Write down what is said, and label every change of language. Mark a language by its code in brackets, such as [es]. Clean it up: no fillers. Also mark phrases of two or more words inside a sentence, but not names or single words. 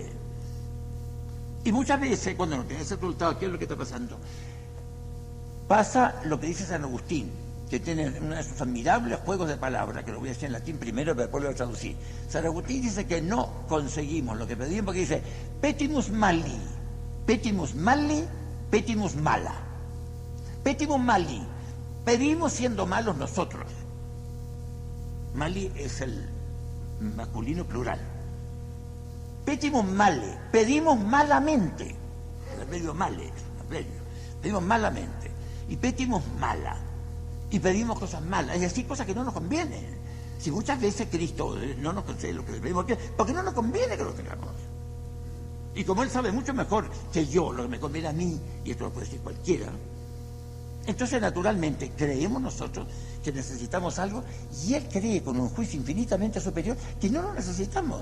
[es] Y muchas veces, cuando no tiene ese resultado, ¿qué es lo que está pasando? Pasa lo que dice San Agustín, que tiene uno de sus admirables juegos de palabras, que lo voy a decir en latín primero, pero después lo voy a traducir. San Agustín dice que no conseguimos lo que pedimos, porque dice, [la] petimus mali, petimus mali, petimus mala. Petimus mali, [es] pedimos siendo malos nosotros. Mali es el masculino plural. [la] Petimus male, [es] pedimos malamente. El adverbio male es un adverbio. Pedimos malamente. Y [la] petimus mala. [es] Y pedimos cosas malas, es decir, cosas que no nos convienen. Si muchas veces Cristo no nos concede lo que le pedimos, porque no nos conviene que lo tengamos. Y como Él sabe mucho mejor que yo lo que me conviene a mí, y esto lo puede decir cualquiera, entonces naturalmente creemos nosotros que necesitamos algo, y Él cree con un juicio infinitamente superior que no lo necesitamos.